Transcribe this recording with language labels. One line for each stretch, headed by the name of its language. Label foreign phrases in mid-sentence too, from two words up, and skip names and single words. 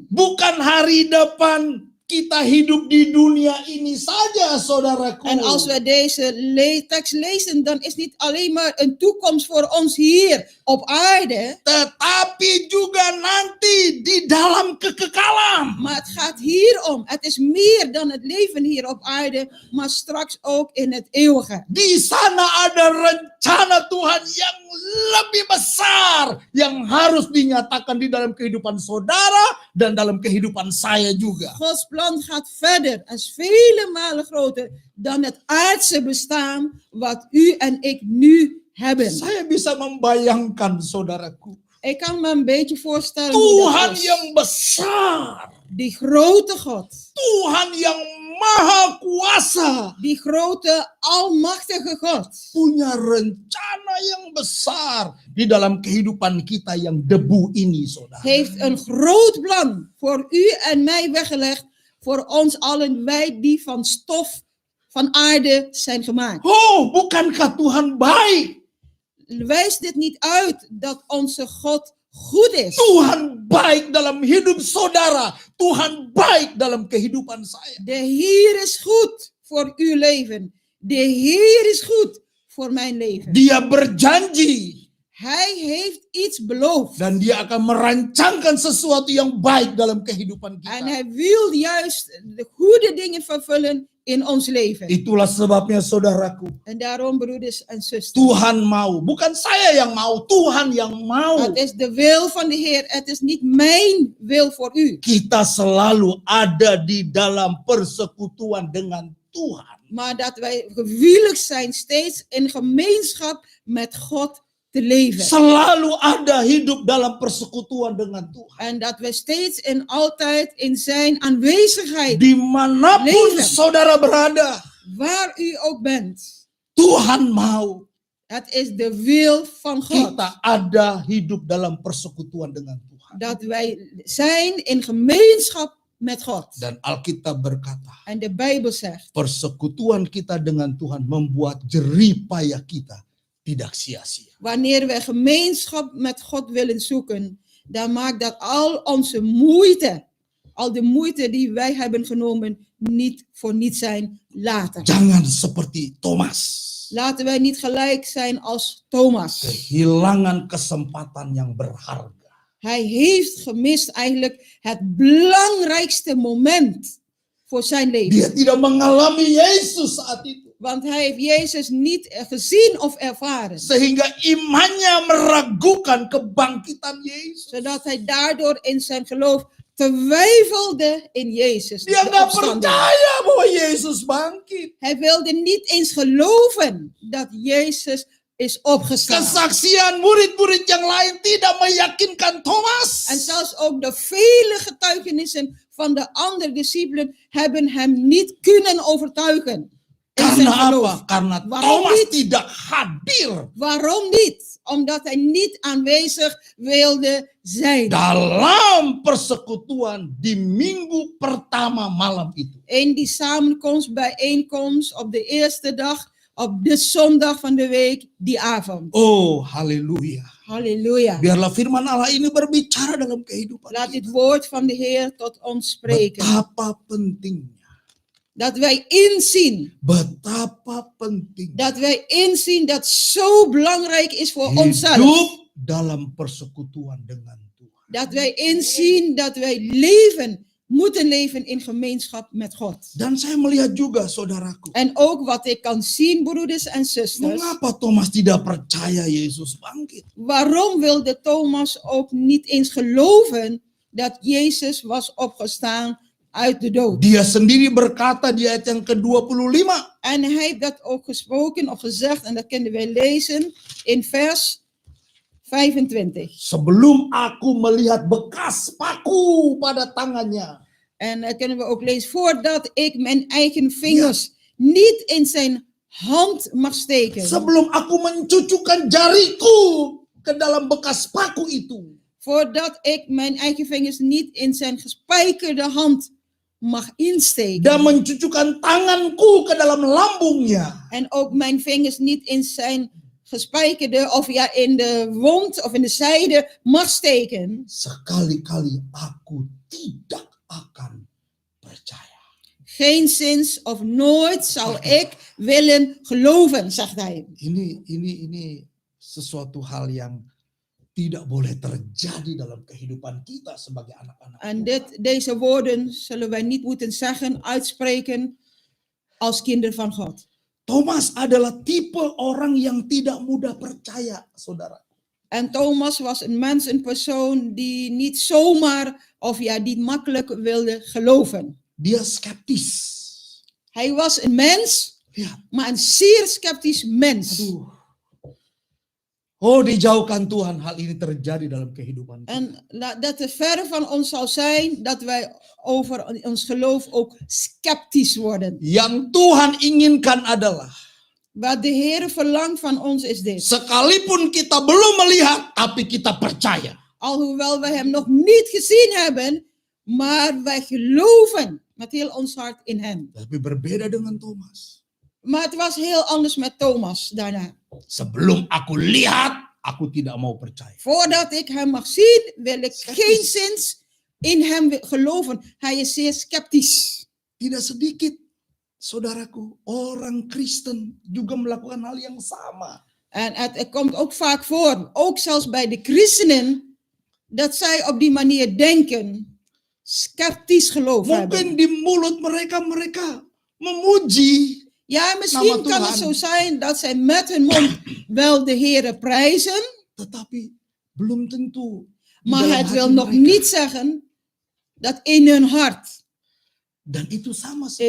Indonesian: Bukan hari depan kita hidup di dunia ini saja, saudaraku.
Dutch: En als we deze tekst lezen, dan is niet alleen maar een toekomst voor ons hier op aarde.
Indonesian: Tetapi juga nanti di dalam kekekalan.
Dutch: Maar het gaat hier om. Het is meer dan het leven hier op aarde, maar straks ook in het eeuwige.
Indonesian: Di sana ada rencana Tuhan yang lebih besar yang harus dinyatakan di dalam kehidupan saudara dan dalam kehidupan saya juga.
Dutch: Gods plan gaat verder en is vele malen groter dan het aardse bestaan wat u en ik nu hebben.
Indonesian: Saya bisa membayangkan, saudaraku,
Dutch: Ik kan me een beetje voorstellen hoe
Indonesian: Tuhan
Dutch: dat is.
Indonesian: yang besar,
Dutch: Die grote God,
Indonesian: Tuhan yang maha kuasa,
Dutch: die grote almachtige God,
Indonesian: punya rencana yang besar di dalam kehidupan kita yang debu ini, saudara.
Dutch: heeft een groot plan voor u en mij weggelegd, voor ons allen, wij die van stof van aarde zijn gemaakt.
Indonesian: Oh, bukankah Tuhan baik?
Dutch: Wijst dit niet uit dat onze God goed is?
Indonesian: Tuhan baik dalam hidup saudara. Tuhan baik dalam kehidupan saya.
Dutch: De Heer is goed voor uw leven. De Heer is goed voor mijn leven.
Indonesian: Dia berjanji
Dutch: Hij heeft iets beloofd.
Indonesian: dan dia akan merancangkan sesuatu yang baik dalam kehidupan
Dutch: En
Indonesian: kita.
Dutch: hij wil juist de goede dingen vervullen in ons leven.
Indonesian: Itulah sebabnya, saudaraku,
Dutch: En daarom, broeders en zusters,
Indonesian: Tuhan mau, bukan saya yang mau, Tuhan yang mau.
Dutch: het is de wil van de Heer. Het is niet mijn wil voor u.
Indonesian: Kita selalu ada di dalam persekutuan dengan Tuhan.
Dutch: Maar dat wij gewillig zijn steeds in gemeenschap met God te leven.
Indonesian: Selalu ada hidup dalam persekutuan dengan Tuhan.
Dutch: En dat we steeds en altijd in zijn aanwezigheid,
Indonesian: Dimanapun
Dutch: Leven.
Indonesian: saudara berada,
Dutch: waar u ook bent.
Indonesian: Tuhan mau
Dutch: Het is de wil van God.
Indonesian: kita ada hidup dalam persekutuan dengan Tuhan.
Dutch: Dat wij zijn in gemeenschap met God.
Indonesian: Dan Alkitab berkata,
Dutch: En de Bijbel zegt,
Indonesian: persekutuan kita dengan Tuhan membuat jerih payah kita tidak sia-sia.
Dutch: wanneer we gemeenschap met God willen zoeken, dan maakt dat al onze moeite, al de moeite die wij hebben genomen, niet voor niets zijn later.
Indonesian: Jangan seperti Thomas.
Dutch: Laten wij niet gelijk zijn als Thomas.
Indonesian: Kehilangan kesempatan yang berharga.
Dutch: Hij heeft gemist eigenlijk het belangrijkste moment voor zijn leven.
Indonesian: Dia tidak mengalami Yesus saat itu.
Dutch: Want hij heeft Jezus niet gezien of ervaren.
Indonesian: Sehingga imannya meragukan kebangkitan Yesus.
Dutch: Zodat hij daardoor in zijn geloof twijfelde in Jezus.
Indonesian: Dia
Dutch: de
Indonesian: nggak
Dutch: opstanding.
Indonesian: percaya bahwa Yesus bangkit.
Dutch: Hij wilde niet eens geloven dat Jezus is opgestaan.
Indonesian: Kesaksian murid-murid yang lain tidak meyakinkan Thomas.
Dutch: En zelfs ook de vele getuigenissen van de andere discipelen hebben hem niet kunnen overtuigen. In zijn
Indonesian: Karena
Dutch: geloof.
Indonesian: apa? Karena
Dutch: Waarom
Indonesian: Thomas
Dutch: niet?
Indonesian: tidak hadir
Dutch: Waarom niet? Omdat hij niet aanwezig wilde zijn.
Indonesian: dalam persekutuan di minggu pertama malam itu.
Dutch: In die samenkomst, bijeenkomst op de eerste dag, op de zondag van de week, die avond.
Indonesian: Oh, haleluya.
Dutch: Halleluja.
Indonesian: Biarlah firman Allah ini berbicara dalam kehidupan
Dutch: Laat
Indonesian: kita.
Dutch: dit woord van de Heer tot ons spreken.
Indonesian: Betapa pentingnya.
Dutch: Dat wij inzien.
Indonesian: Betapa penting
Dutch: Dat wij inzien dat zo belangrijk is voor onszelf.
Indonesian: hidup dalam persekutuan dengan Tuhan.
Dutch: Dat wij inzien dat wij leven, moeten leven in gemeenschap met God.
Indonesian: Dan saya melihat juga saudaraku,
Dutch: En ook wat ik kan zien, broeders en zusters.
Indonesian: mengapa Thomas tidak percaya Yesus bangkit?
Dutch: Waarom wilde Thomas ook niet eens geloven dat Jezus was opgestaan uit de dood?
Indonesian: Dia sendiri berkata di ayat yang ke-25,
Dutch: En hij heeft dat ook gesproken of gezegd, en dat kunnen wij lezen in vers 25.
Indonesian: sebelum aku melihat bekas paku pada tangannya,
Dutch: En dat kunnen we ook lezen, voordat ik mijn eigen vingers niet in zijn hand mag steken.
Indonesian: sebelum aku mencucukkan jariku ke dalam bekas paku itu,
Dutch: Voordat ik mijn eigen vingers niet in zijn gespijkerde hand mag insteken.
Indonesian: dan mencucukkan tanganku ke dalam lambungnya.
Dutch: En ook mijn vingers niet in zijn gespijkerde of ja in de wond of in de zijde mag steken.
Indonesian: Sekali-kali aku tidak akan percaya.
Dutch: Geenszins of nooit zal ik willen geloven, zegt hij.
Indonesian: Ini sesuatu hal yang tidak boleh terjadi dalam kehidupan kita sebagai anak-anak
Dutch: En
Indonesian: Tuhan.
Dutch: deze woorden zullen wij niet moeten zeggen, uitspreken als kinderen van God.
Indonesian: Thomas adalah tipe orang yang tidak mudah percaya, saudara.
Dutch: En Thomas was een mens, een persoon die niet zomaar of ja, niet makkelijk wilde geloven.
Indonesian: Dia skeptis.
Dutch: Hij was een mens,
Indonesian: Ya,
Dutch: maar een zeer sceptisch mens.
Indonesian: aduh. Oh, dijauhkan Tuhan hal ini terjadi dalam kehidupan kita.
Dutch: En dat het verre van ons zal zijn dat wij over ons geloof ook sceptisch worden.
Indonesian: Yang Tuhan inginkan adalah
Dutch: Wat de Heer verlangt van ons is dit.
Indonesian: sekalipun kita belum melihat, tapi kita percaya.
Dutch: Alhoewel wij hem nog niet gezien hebben, maar wij geloven met heel ons hart in hem.
Indonesian: Tapi berbeda dengan Thomas.
Dutch: Maar het was heel anders met Thomas daarna.
Indonesian: Sebelum aku lihat, aku tidak mau percaya.
Dutch: Voordat ik hem mag zien, wil ik geenszins in hem geloven. Hij is zeer sceptisch.
Indonesian: Tidak sedikit, saudaraku, orang Kristen juga melakukan hal yang sama.
Dutch: En het komt ook vaak voor, ook zelfs bij de christenen, dat zij op die manier denken, sceptisch geloof hebben.
Indonesian: Mungkin di mulut mereka memuji.
Dutch: Ja, misschien
Indonesian: Nama
Dutch: kan het
Indonesian: Tuhan.
Dutch: zo zijn dat zij met hun mond wel de Heere prijzen,
Indonesian: Tetapi belum tentu. di
Dutch: maar
Indonesian: dalam
Dutch: het
Indonesian: hati
Dutch: wil nog
Indonesian: mereka.
Dutch: niet zeggen dat in hun hart
Indonesian: Dan itu sama seperti